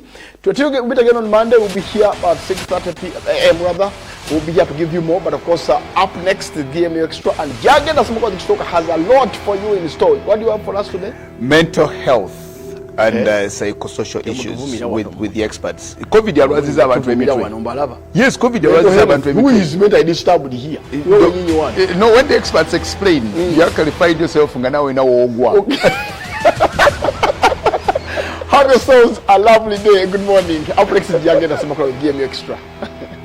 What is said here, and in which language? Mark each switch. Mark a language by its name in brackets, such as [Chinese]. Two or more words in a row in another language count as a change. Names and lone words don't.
[English] To meet again on Monday, we'll be here at 6:30 a.m. rather. We'll be here to give you more, but of course, up next, the DMU Extra and Jagenda Smoke has a lot for you in store. What do you have for us today? Mental health and psychosocial issues with the experts. [Nyankole] COVID yalwaziza abantu emitwe. Yes, COVID yalwaziza abantu emitwe. [English] Who is mentally disturbed here? No, when the experts explain, you actually find yourself [Nyankole] nganawe na wogwa. [English] Have yourselves a lovely day. Good morning. Up next is Jagenda Smoke with DMU Extra.